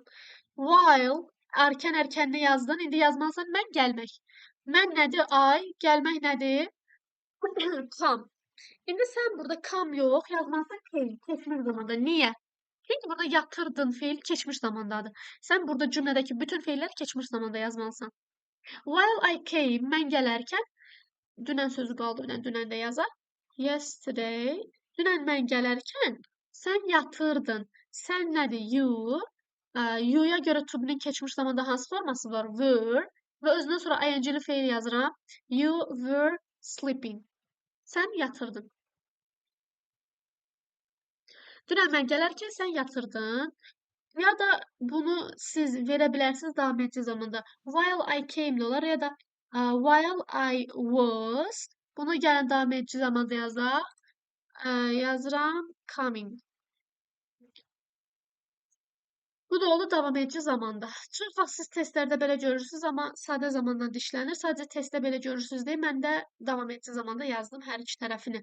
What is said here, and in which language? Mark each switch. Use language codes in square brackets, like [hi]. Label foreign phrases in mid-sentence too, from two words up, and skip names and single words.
[az] While ərkəni yazdın, indi yazmalısan mən gəlmək. Mən nədir? I, gəlmək nədir? Come. İndi sən burada come yox, yazmalısan came, keçmiş zamanda. Niyə? Çünki burada yatırdın feil keçmiş zamandadır. Sən burada cümlədəki bütün feilləri keçmiş zamanda yazmalısan. [en] While I came, [az] mən gələrkən, dünən sözü qaldı, dünən də yazaq. Yesterday, dünən mən gələrkən, sən yatırdın. Sən nədir? You. You'ya görə [en] to be'nin [az] keçmiş zamanda hansı forması var? [en] Were. [az] Və özündən sonra ing-li feil yazıram. [en] You were sleeping. [az] Sən yatırdın. Dünən mən gələrkən sən yatırdın. Ya da bunu siz verə bilərsiniz davam edici zamanda. [en] While I came [az] olar ya da [en] while I was. [az] Bunu gəlin davam edici zamanda yazaq. Yazıram coming. Bu da olur davam edici zamanda. Çox vaxt siz testlərdə belə görürsünüz, amma sadə zamanla dişlənir. Sadəcə testdə belə görürsünüz deyə mən də davam edici zamanda yazdım hər iki tərəfini.